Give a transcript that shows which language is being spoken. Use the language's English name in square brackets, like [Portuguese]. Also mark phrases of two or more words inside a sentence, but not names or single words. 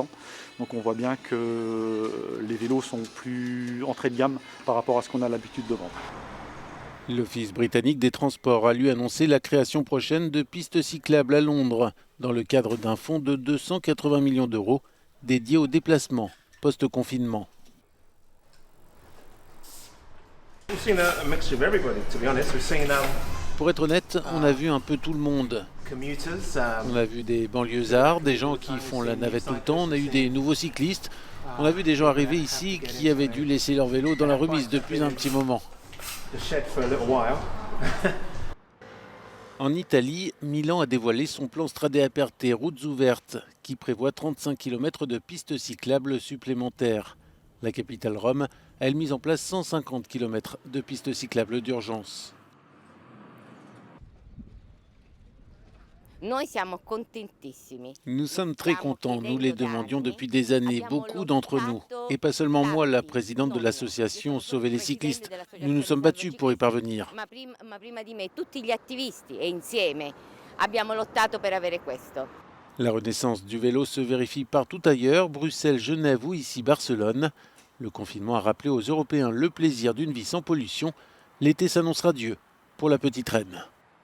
[French] Donc on voit bien que les vélos sont plus entrée de gamme par rapport à ce qu'on a l'habitude de vendre. L'Office britannique des transports a lui annoncé la création prochaine de pistes cyclables à Londres, dans le cadre d'un fonds de 280 millions d'euros dédié aux déplacements post-confinement. [English] We've seen a mixture of everybody, to be honest. We've seen [French] Pour être honnête, on a vu un peu tout le monde. commuters, On a vu des banlieusards, des gens qui font la navette tout le temps, on a eu des nouveaux cyclistes, on a vu des gens arriver ici qui avaient dû laisser leur vélo dans la remise depuis un petit moment. [English] the shed for a little while. [French] En Italie, Milan a dévoilé son plan Strade Aperte routes ouvertes, qui prévoit 35 km de pistes cyclables supplémentaires. La capitale Rome a elle mis en place 150 km de pistes cyclables d'urgence. [Italian] Noi siamo contentissimi. [French] Nous sommes très contents, nous les demandions depuis des années, beaucoup d'entre nous. Et pas seulement moi, la présidente de l'association Sauver les cyclistes. Nous nous sommes battus pour y parvenir. [Italian] Ma prima di me tutti gli attivisti e insieme abbiamo lottato per avere questo. [French] La renaissance du vélo se vérifie partout ailleurs, Bruxelles, Genève ou ici Barcelone. Le confinement a rappelé aux Européens le plaisir d'une vie sans pollution. L'été s'annonce radieux pour la petite reine.